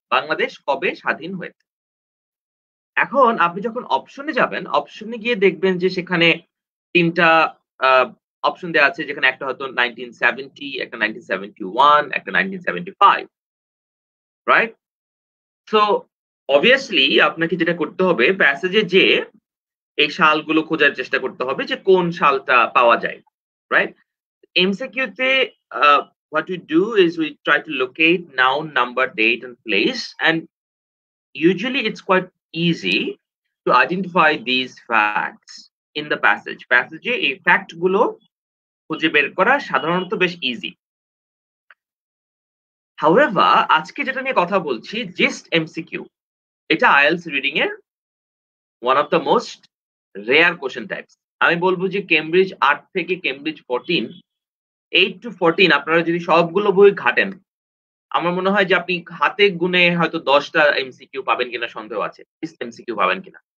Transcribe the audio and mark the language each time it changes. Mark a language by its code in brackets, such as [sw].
[bn] বাংলাদেশ কবে স্বাধীন হয়েছে? এখন আপনি যখন অপশনে যাবেন, অপশনে গিয়ে দেখবেন যে সেখানে ৩ টা আ অপশন দেয়া আছে, যেখানে একটা হয়তো 1970, একটা 1971, একটা 1975, রাইট? সো obviously আপনাকে যেটা করতে হবে, প্যাসেজে যেয়ে এই সালগুলো খোঁজার চেষ্টা করতে হবে যে কোন সালটা পাওয়া যায়, রাইট? [en] MCQ তে what we do is we try to locate noun, number, date and place, and usually it's quite easy to identify these facts in the passage. [bn] প্যাসেজে এই ফ্যাক্ট গুলো খুঁজে বের করা সাধারণত বেশ ইজি। হাউএভার আজকে যেটা নিয়ে কথা বলছি, জিস্ট এমসিকিউ, এটা আইএলটিএস রিডিং এর [en] One of the most rare question types. [bn] আমি বলবো যে কেমব্রিজ ৮ থেকে কেমব্রিজ 14, 8 to 14 আপনারা যদি সবগুলো বই ঘাটেন, আমার মনে হয় যে আপনি হাতে গুনে হয়তো ১০ টা এমসিকিউ পাবেন কিনা সন্দেহ আছে। জিস্ট এমসিকিউ পাবেন কিনা।